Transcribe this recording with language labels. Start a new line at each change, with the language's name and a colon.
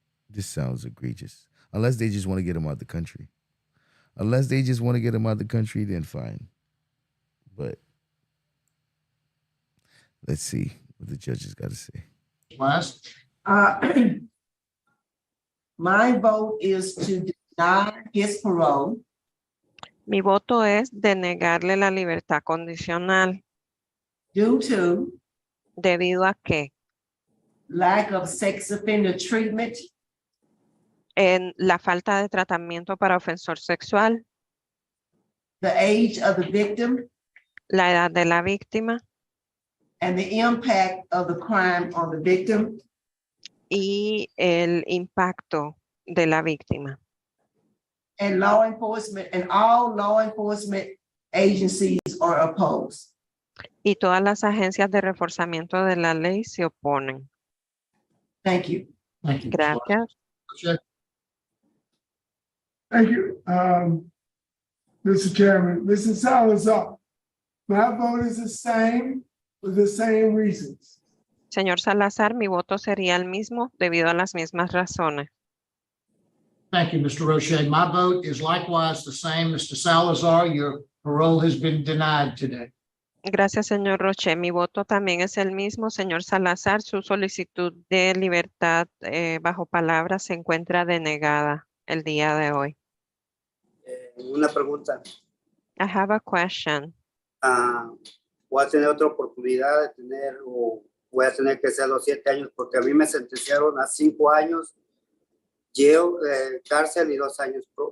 English: This sounds egregious. Unless they just want to get him out the country. Unless they just want to get him out the country, then fine. But let's see what the judges got to say. Last. My vote is to deny his parole
Spanish: Mi voto es denegarle la libertad condicional.
English: due to
Spanish: ¿Debido a qué?
English: lack of sex offender treatment,
Spanish: En la falta de tratamiento para ofensor sexual,
English: the age of the victim,
Spanish: la edad de la víctima
English: and the impact of the crime on the victim,
Spanish: y el impacto de la víctima.
English: and law enforcement, and all law enforcement agencies are opposed.
Spanish: Y todas las agencias de reforzamiento de la ley se oponen.
English: Thank you. Thank you.
Spanish: Gracias.
English: Thank you, Mr. Chairman. Mr. Salazar, my vote is the same for the same reasons.
Spanish: Señor Salazar, mi voto sería el mismo debido a las mismas razones.
English: Thank you, Mr. Roche. My vote is likewise the same. Mr. Salazar, your parole has been denied today.
Spanish: Gracias, señor Roche. Mi voto también es el mismo. Señor Salazar, su solicitud de libertad bajo palabra se encuentra denegada el día de hoy. Una pregunta.
English: I have a question.
Spanish: voy a tener otra oportunidad de tener, o voy a tener que ser los 7 años, porque a mí me sentenciaron a 5 años, jail, cárcel y 2 años